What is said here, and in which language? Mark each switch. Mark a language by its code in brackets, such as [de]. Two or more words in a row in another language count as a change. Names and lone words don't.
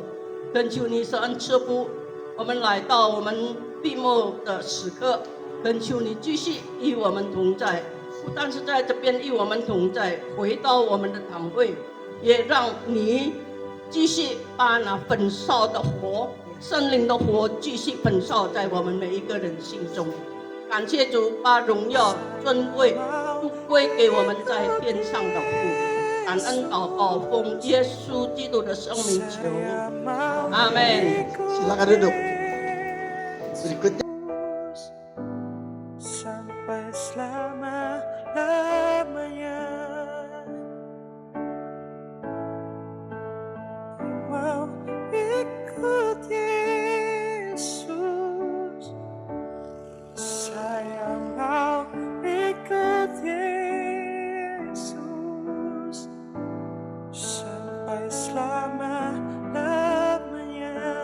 [zh] 恳求你施恩赐福，我们来到我们闭幕的时刻，恳求你继续与我们同在，不但是在这边与我们同在，回到我们的堂会，也让你继续把那焚烧的火，圣灵的火继续焚烧在我们每一个人心中。感谢主，把荣耀尊贵都归给我们在天上的父。感恩祷告，奉耶稣基督的圣名求，阿门。 [id] Silakan duduk. Berikutnya. Sampai selama-lamanya mau ikut Yesus, saya mau ikut Yesus sampai selama-lamanya.